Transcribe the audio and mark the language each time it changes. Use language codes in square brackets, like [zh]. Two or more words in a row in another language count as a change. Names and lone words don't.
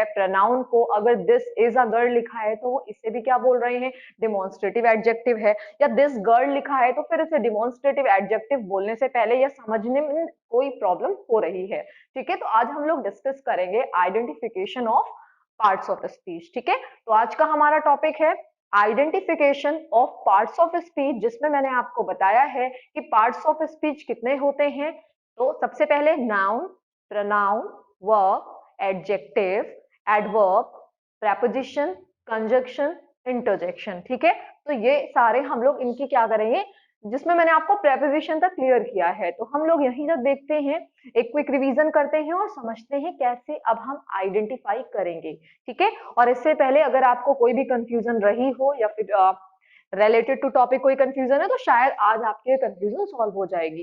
[hi] प्रोनाउन को अगर [en] this is a girl [hi] लिखा है तो वो इसे भी क्या बोल रहे हैं, [en] demonstrative adjective [hi] है, या [en] this girl [hi] लिखा है तो फिर इसे [en] demonstrative adjective [hi] बोलने से पहले या समझने में कोई प्रॉब्लम हो रही है। ठीक है, तो आज हम लोग डिस्कस करेंगे [en] identification of parts of speech. [hi] ठीक है, तो आज का हमारा टॉपिक है [en] identification of parts of speech, [hi] जिसमें मैंने आपको बताया है कि [en] parts of speech [hi] कितने होते हैं। तो सबसे पहले नाउन, [en] pronoun, verb, adjective, adverb, preposition, conjunction, interjection। [hi] ठीक है, तो ये सारे हम लोग इनकी क्या करेंगे, जिसमें मैंने आपको प्रेपोजिशन तक क्लियर किया है, तो हम लोग यहीं तक देखते हैं, एक [en] quick revision [hi] करते हैं और समझते हैं कैसे अब हम आइडेंटिफाई करेंगे। ठीक है, और इससे पहले अगर आपको कोई भी कंफ्यूजन रही हो या फिर [en] related to topic [hi] कोई कंफ्यूजन है तो शायद आज आपके कंफ्यूजन सॉल्व हो जाएगी।